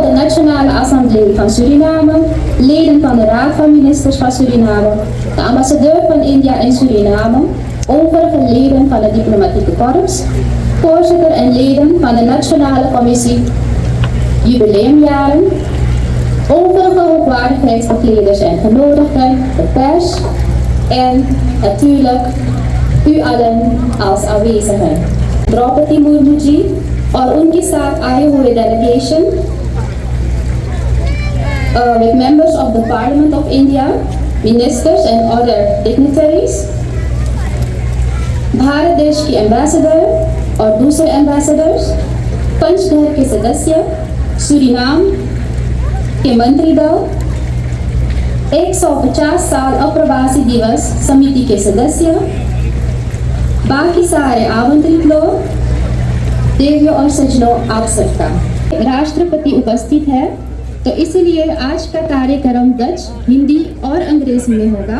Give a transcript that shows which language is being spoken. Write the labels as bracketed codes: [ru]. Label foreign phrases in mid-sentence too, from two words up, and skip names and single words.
[nl] de Nationale Assemblée van Suriname, leden van de Raad van Ministers van Suriname, de ambassadeur van India in Suriname, overige leden van het diplomatieke korps, voorzitter en leden van de Nationale Commissie Jubileumjaren, overige hoogwaardigheidsbekleders en genodigden, de pers en natuurlijk u allen als aanwezigen. [en] Draupadi Murmu ji [hi] और उनके साथ आए हुए [en] delegation with members of the Parliament of India, ministers and other dignitaries, [hi] भारत देश की एम्बेसडर और दूसरे एम्बेसडर्स, पंचघर के सदस्य, सूरीनाम के मंत्री दल, 150 साल अप्रवासी दिवस समिति के सदस्य, बाकी सारे आमंत्रित लोग, देवियों और सज्जनों, आप सबका राष्ट्रपति उपस्थित है, तो इसलिए आज का कार्यक्रम डच, हिंदी और अंग्रेजी में होगा।